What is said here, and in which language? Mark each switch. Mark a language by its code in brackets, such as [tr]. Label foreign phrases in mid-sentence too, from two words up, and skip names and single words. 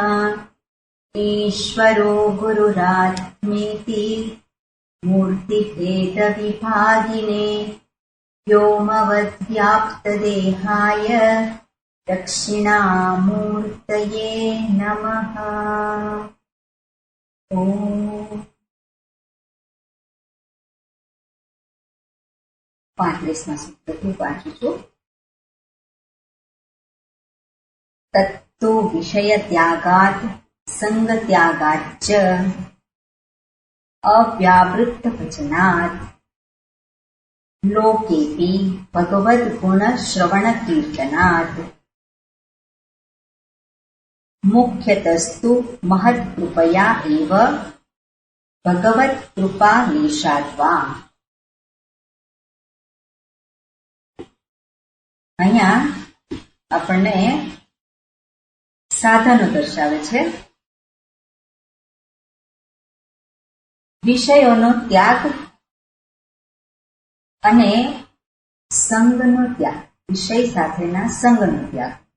[sa] ईश्वरो गुरुरात्मेति मूर्तिभेदविभागिने व्योमवद्व्याप्तदेहाय दक्षिणामूर्तये नमः। [gu] ओम। 35 सूत्रથી વાંચું છું। [sa] तत्तु विषयत्यागात् संगत्यागाच्च अव्यावृत्तभजनात् लोकेऽपि भगवद्गुणश्रवणकीर्तनात्। मुख्यतस्तु महत्कृपया एव भगवत्कृपालेशाद्वा। [gu] અહીંયા આપણને સાધનો દર્શાવે છે। વિષયોનો ત્યાગ અને સંગનો ત્યાગ, વિષય સાથેના સંગનો ત્યાગ।